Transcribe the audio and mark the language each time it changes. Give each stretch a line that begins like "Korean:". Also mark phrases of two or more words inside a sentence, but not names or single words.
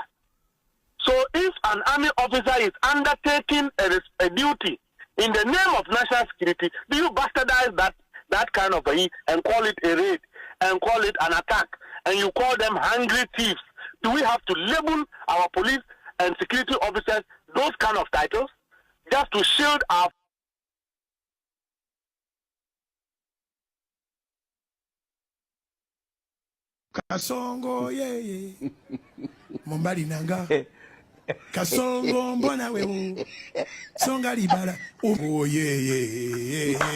English: So if an army officer is undertaking a duty in the name of national security, do you bastardize that that kind of a and call it a raid and call it an attack, and you call them hungry thieves. Do we have to label our police and security officers those kind of titles just to shield our
Lingala: Kasongo ye Mombali nanga Kasongo mbona wewe Songa libala oh ye